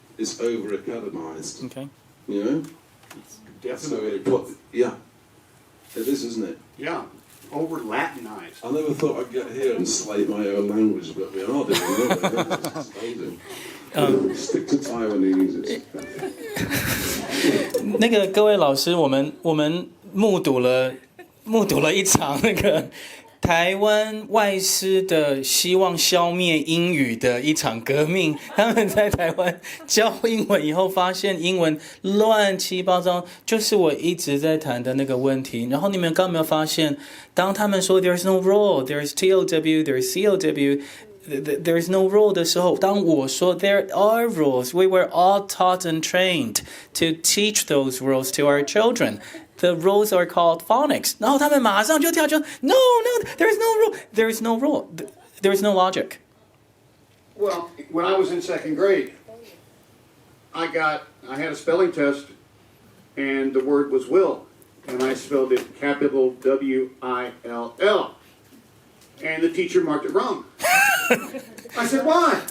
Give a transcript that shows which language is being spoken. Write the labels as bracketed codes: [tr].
[en] It's over-academized, Okay. you know? So it yeah. It is, isn't it? Yeah, over Latinized. I never thought I'd get here and slate my own language, but we are doing it. It's amazing. Stick to Taiwanese. [zh] 那个各位老师，我们目睹了一场那个台湾外师的希望消灭英语的一场革命。他们在台湾教英文以后，发现英文乱七八糟，就是我一直在谈的那个问题。然后你们刚刚有没有发现，当他们说 [en] "There's no rule", "There's TOW", "There's COW"。There's no rule [zh] 的时候，当我说 [en] there are rules, we were all taught and trained to teach those rules to our children. The rules are called phonics. [zh] 然后他们马上就跳出 [en] No, there's no rule. There's no rule. There's no logic. Well, when I was in second grade, I had a spelling test, and the word was will, and I spelled it capital W-I-L-L. And the teacher marked it wrong. I said, why?